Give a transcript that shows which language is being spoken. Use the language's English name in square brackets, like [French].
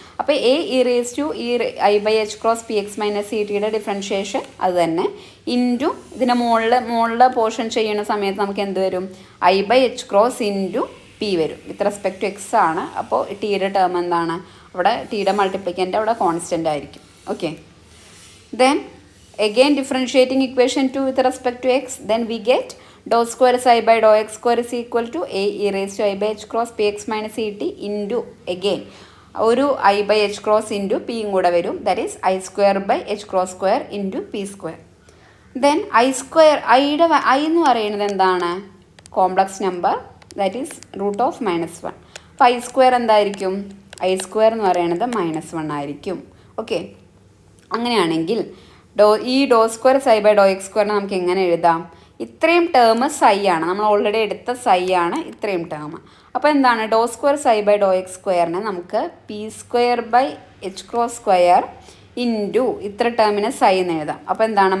[Malayalam] അപ്പോൾ A E raise to E I by H cross P X minus C ടിയുടെ differentiation അത് തന്നെ into ഇതിൻ്റെ മുകളിൽ പോർഷൻ ചെയ്യുന്ന സമയത്ത് നമുക്ക് എന്ത് വരും? I by H cross into P വരും. വിത്ത് റെസ്പെക്ട് ടു എക്സ് ആണ്. അപ്പോൾ ടിയുടെ ടേം എന്താണ്? അവിടെ ടിയുടെ മൾട്ടിപ്ലിക്കൻ്റ് അവിടെ കോൺസ്റ്റൻ്റ് ആയിരിക്കും. [English] okay, then again differentiating equation 2 with respect to x, then we get dou square psi by dou x square is equal to a e raised to I by h cross px minus et into again ഒരു I by h cross into p [Malayalam] കൂടെ വരും. [English] that is I square by h cross square into p square. then I square [Malayalam] ഐയുടെ I എന്ന് പറയുന്നത് എന്താണ്? [English] Complex number, that is root of -1. [Malayalam] അപ്പോൾ I square എന്തായിരിക്കും? I square എന്ന് പറയുന്നത് -1 ആയിരിക്കും. ഓക്കെ, അങ്ങനെയാണെങ്കിൽ ഈ ഡോ square psi by Dr X സ്ക്വയറിനെ നമുക്ക് എങ്ങനെ എഴുതാം? ഇത്രയും ടേം സൈ ആണ്, നമ്മൾ ഓൾറെഡി എടുത്ത സൈ ആണ് ഇത്രയും ടേം. അപ്പോൾ എന്താണ്? ഡോ square psi by Dr X സ്ക്വയറിനെ നമുക്ക് P square by H cross square into ഇത്ര ടേമിനെ സൈ എന്ന് എഴുതാം. അപ്പോൾ എന്താണ്?